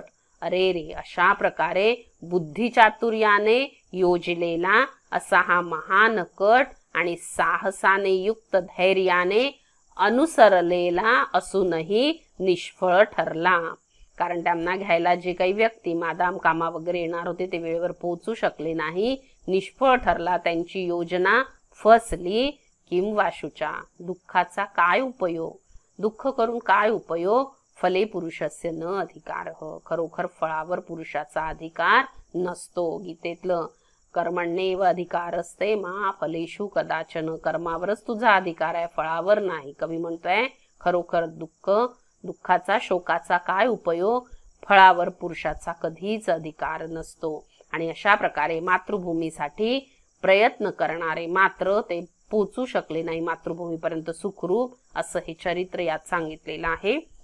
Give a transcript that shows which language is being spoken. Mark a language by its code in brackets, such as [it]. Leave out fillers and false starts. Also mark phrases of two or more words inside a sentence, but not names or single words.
[mr] अरे रे, अशा प्रकारे बुद्धी चातुर्याने योजलेला असा हा महान कट आणि साहसाने युक्त धैर्याने अनुसरलेला असूनही निष्फळ ठरला. कारण त्यांना घ्यायला जे काही व्यक्ती मादाम कामा वगैरे येणार होते ते वेळेवर पोहोचू शकले नाही, निष्फळ ठरला, त्यांची योजना फसली. [sa] किं वा शुचा, [mr] दुःखाचा काय उपयोग, दुःख करून काय उपयोग, [sa] फले पुरुषस्य न अधिकारः, [mr] खरोखर फळावर पुरुषाचा अधिकार नसतो. गीतेतलं [sa] कर्मण्येव अधिकारस्ते मा फलेषु कदाचन, [mr] कर्मावरच तुझा अधिकार आहे, फळावर नाही. कवी म्हणतोय खरोखर दुःखाचा, शोकाचा काय उपयोग, फळावर पुरुषाचा कधीच अधिकार नसतो. आणि अशा प्रकारे मातृभूमीसाठी प्रयत्न करणारे मात्र ते पोचू शकले नाही मातृभूमीपर्यंत सुखरूप, असं हे चरित्र यात सांगितलेलं आहे.